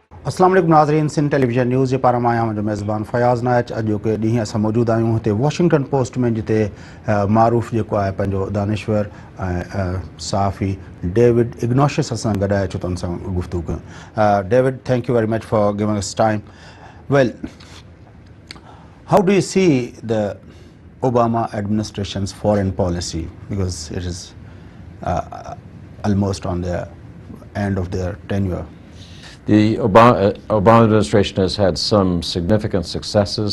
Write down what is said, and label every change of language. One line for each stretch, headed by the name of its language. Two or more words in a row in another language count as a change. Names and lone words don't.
Arabic: السلام عليكم
Sindhi: नाज़रीन, सिंध टेलीविजन न्यूज़ जे पारां मां आहियां मुंहिंजो मेज़बान फ़याज़ नाइच। अॼु के ॾींहुं असां मौजूदु आहियूं हिते वॉशिंगटन पोस्ट में, जिते मारूफ़ जेको आहे पंहिंजो दानिश्वर ऐं सहाफ़ी डेविड इग्नोशियस असां गॾु आहे, छो त हुन सां गुफ़्तगू कयूं।
English: David, thank you very much for giving us time. Well, how do you see द Obama administration's foreign policy, because it is almost on the end of their tenure? The Obama administration has had some significant successes.